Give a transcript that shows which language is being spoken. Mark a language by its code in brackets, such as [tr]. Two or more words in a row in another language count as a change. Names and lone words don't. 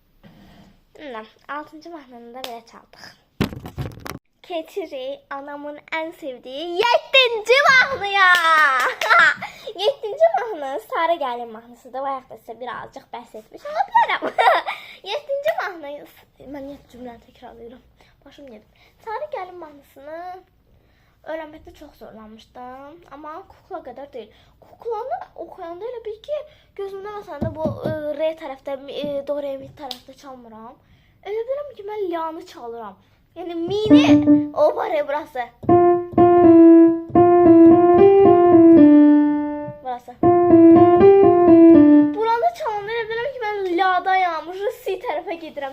[az] 6-cı mahnını da belə çaldıq. Keçirik anamın ən sevdiyi 7-ci mahnıya. 7-ci mahnı Sarı Gəlin mahnısıdır. Bayaq da sizə birazcıq bəhs etmiş ola bilərəm. 7-ci mahnı, mən 7 cümləni təkrarlayıram. Başım gedir. [tr] Sarı Gəlin mahnısını öğrenmekte çok zorlanmıştım ama kukla kadar değil. [az] Kuklanı okuyanda elə bil ki gözümdə məsələn bu re tərəfdə, do re mi tərəfdə çalmıram. Elə bilirəm ki mən la'nı çalıram. Yəni mini o var ya burası. Burası. Buranı çalanda elə bilirəm ki mən la'dayam, si tərəfə gedirəm.